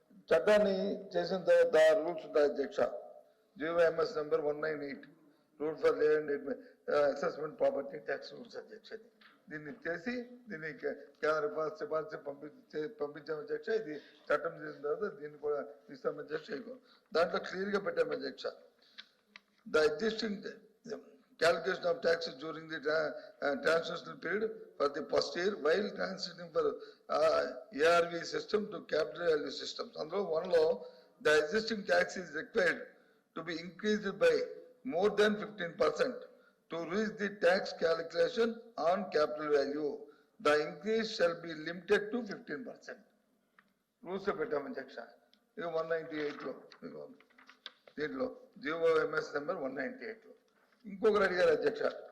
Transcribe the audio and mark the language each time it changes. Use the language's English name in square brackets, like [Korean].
[Telugu] చట్టాన్ని చేసిన తర్వాత రూల్స్ ఉంటాయి అధ్యక్ష. GOMS number 198 [English] rule for land assessment property tax rules [Telugu] అధ్యక్ష. దీన్ని చేసి దీన్ని కేంద్ర సిఫార్సు పంపించాం అధ్యక్ష. ఇది చట్టం చేసిన తర్వాత దీన్ని కూడా ఇస్తాం అధ్యక్ష. దాంట్లో క్లియర్ గా పెట్టాం అధ్యక్ష. [English] The existing calculation of taxes during the transitional period for the first year while transitioning for ARV system to capital value systems. Under one law, the existing tax is required to be increased by more than 15% to reach the tax calculation on capital value. The increase shall be limited to 15%. Rules of Betamajaka. 198 law. [Telugu] దీంట్లో GOMS number 198 లో ఇంకొకరు అడిగారు అధ్యక్ష.